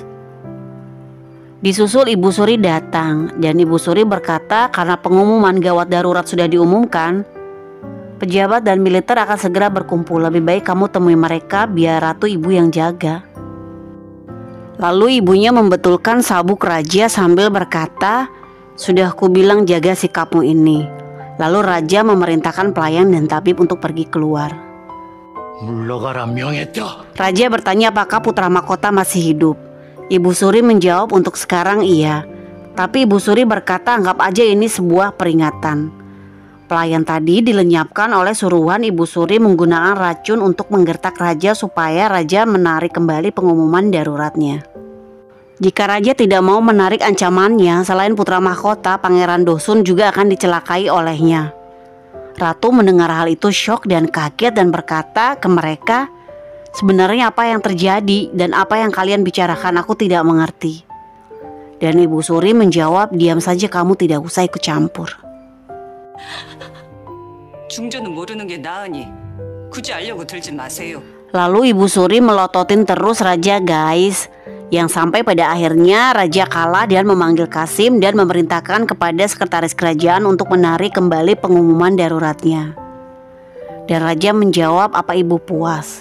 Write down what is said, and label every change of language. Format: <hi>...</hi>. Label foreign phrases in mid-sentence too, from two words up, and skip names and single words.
<id>Disusul Ibu Suri datang, dan Ibu Suri berkata karena pengumuman gawat darurat sudah diumumkan, pejabat dan militer akan segera berkumpul. Lebih baik kamu temui mereka biar Ratu ibu yang jaga. Lalu ibunya membetulkan sabuk raja sambil berkata, sudah ku bilang jaga sikapmu ini. Lalu raja memerintahkan pelayan dan tabib untuk pergi keluar.</id> <ko>물러가라 명했다.</ko> <id>Raja bertanya apakah putra mahkota masih hidup. Ibu Suri menjawab untuk sekarang iya. Tapi Ibu Suri berkata anggap aja ini sebuah peringatan. Pelayan tadi dilenyapkan oleh suruhan Ibu Suri menggunakan racun untuk menggertak raja supaya raja menarik kembali pengumuman daruratnya. Jika raja tidak mau menarik ancamannya, selain putra mahkota, Pangeran Dosun juga akan dicelakai olehnya. Ratu mendengar hal itu syok dan kaget dan berkata ke mereka, sebenarnya apa yang terjadi dan apa yang kalian bicarakan aku tidak mengerti. Dan Ibu Suri menjawab, diam saja kamu tidak usah ikut campur.</id> <ko>중전은 모르는 게 나으니 굳이 알려고 들지 마세요.</ko> <id>Lalu Ibu Suri melototin terus raja guys. Yang sampai pada akhirnya raja kalah dan memanggil Kasim dan memerintahkan kepada sekretaris kerajaan untuk menarik kembali pengumuman daruratnya. Dan raja menjawab, apa ibu puas?</id>